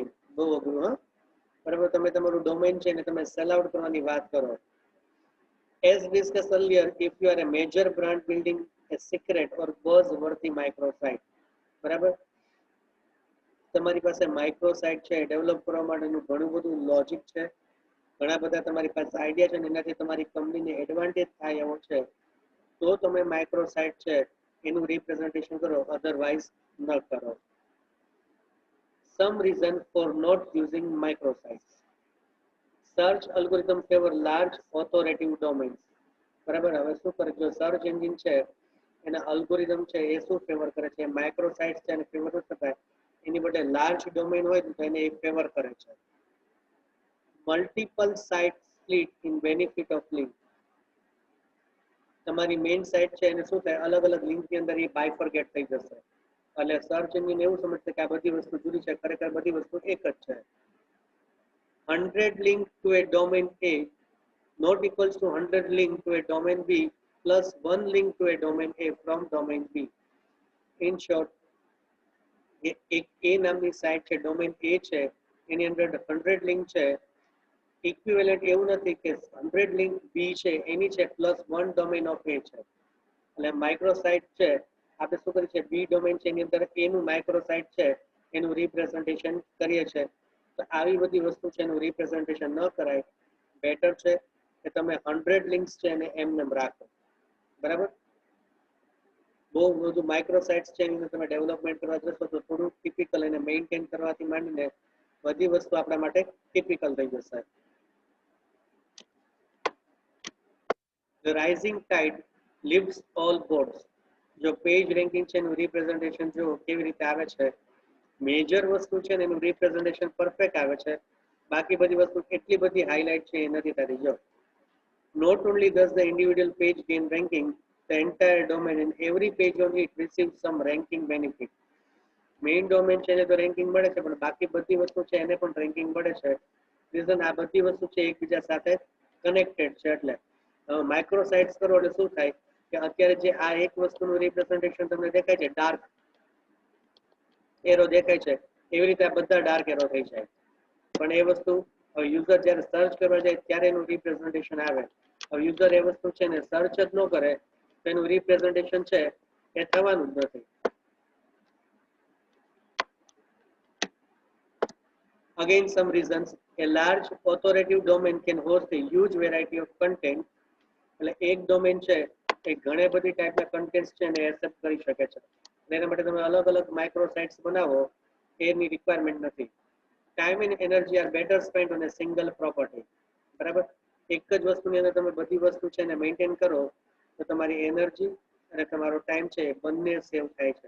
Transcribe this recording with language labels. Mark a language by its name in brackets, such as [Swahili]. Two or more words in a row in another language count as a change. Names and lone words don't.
[Gujarati] બહુ અઘરું, હા. બરાબર, તમે તમારું ડોમેન છે ને તમે [English] sell out [Gujarati] કરવાની વાત કરો. [English] As discussed earlier, if you are a major brand building a secret or buzz-worthy microsite, [Gujarati] બરાબર, તમારી પાસે માઇક્રોસાઇટ છે ડેવલપ કરવા માટેનું ઘણું બધું લોજિક છે, ઘણા બધા તમારી પાસે આઈડિયા છે, એનાથી તમારી કંપનીને એડવાન્ટેજ થાય એવો છે, તો તમે માઇક્રોસાઇટ છે એનું રિપ્રેઝન્ટેશન કરો, અધરવાઇઝ ન કરો. [English] Some reason for not using microsites. Search algorithm favor large authoritative domains. [Gujarati] બરાબર, હવે શું કરે, જો [English] search engine [Gujarati] છે એના અલ્ગોરિધમ છે એ શું ફેવર કરે છે, માઇક્રોસાઇટ્સ છે એને ફેવર ન કરતા, એની બદલે [English] large domain [Gujarati] હોય તો એને એ ફેવર કરે છે. [English] Multiple site split in benefit of link. [Gujarati] તમારી [English] main site [Gujarati] છે એને શું થાય, અલગ અલગ લિંકની અંદર એ બાયફર્ગેટ થઈ જશે, એટલે [English] search engine [Gujarati] એવું સમજશે કે આ બધી વસ્તુ જુદી છે, ખરેખર બધી વસ્તુ એક જ છે. [English] 100 link to a domain A not equals to 100 link to a domain B plus 1 link to a domain A from domain B. In short, [Gujarati] એક A નામની સાઇટ છે, ડોમેન A છે, એની અંદર 100 લિંક છે, ઇક્વિવેલન્ટ એવું નથી કે 100 લિંક B છે એની છે [English] plus 1 domain of A [Gujarati] છે. એટલે માઇક્રોસાઇટ છે આપણે શું કરીએ છીએ, બી ડોમેન છે એની અંદર A નું માઇક્રોસાઇટ છે એનું રિપ્રેઝન્ટેશન કરીએ છીએ. તો આવી બધી વસ્તુ છે એનું રિપ્રેઝન્ટેશન ન કરાય, બેટર છે કે તમે 100 લિંક્સ છે એને એમને રાખો. બરાબર, બહુ બધું માઇક્રોસાઇટ્સ છે એની તમે ડેવલપમેન્ટ કરવા જશો તો થોડું ટિપિકલ અને મેન્ટેન કરવાથી માંડીને બધી વસ્તુ આપણા માટે ટિપિકલ થઈ જશે. [English] The rising tide lifts all boats. [Gujarati] જો [English] page ranking [Gujarati] છે એનું રિપ્રેઝન્ટેશન જો કેવી રીતે આવે છે, મેજર વસ્તુ છે ને એનું રિપ્રેઝન્ટેશન પરફેક્ટ આવે છે, બાકી બધી વસ્તુ એટલી બધી હાઇલાઇટ છે એ નથી થતી. [English] જો not only does the individual page gain ranking, the entire domain and every page on it receives some ranking benefit. main domain [Gujarati] છે એને તો રેન્કિંગ મળે છે, પણ બાકી બધી વસ્તુ છે એને પણ રેન્કિંગ મળે છે. રીઝન આ બધી વસ્તુ છે એકબીજા સાથે કનેક્ટેડ છે. એટલે માઇક્રોસાઇટ્સ કરો એટલે શું થાય કે અત્યારે જે આ એક વસ્તુનું રિપ્રેઝન્ટેશન તમને દેખાય છે, [English] dark arrow [Gujarati] દેખાય છે, એવી રીતે આ બધા [English] dark arrow [Gujarati] થઈ જાય, પણ એ વસ્તુ યુઝર જ્યારે સર્ચ કરવા જાય ત્યારે એનું રિપ્રેઝન્ટેશન આવે. હવે યુઝર એ વસ્તુ છે ને સર્ચ જ ન કરે તો એનું રિપ્રેઝન્ટેશન છે એ થવાનું જ નથી. [English] Again, some reasons. A large authoritative domain can host a huge variety of content. [Gujarati] એટલે એક ડોમેન છે એ ઘણી બધી ટાઈપના કન્ટેન્ટ્સ છે એને એક્સેપ્ટ કરી શકે છે. એના માટે તમે અલગ અલગ માઇક્રોસાઇટ્સ બનાવો એની રિક્વાયરમેન્ટ નથી. [English] Time and energy are better spend on a single property. [Gujarati] બરાબર, એક જ વસ્તુની અંદર તમે બધી વસ્તુ છે એને મેન્ટેન કરો તો તમારી એનર્જી અને તમારો ટાઈમ છે એ બંને સેવ થાય છે.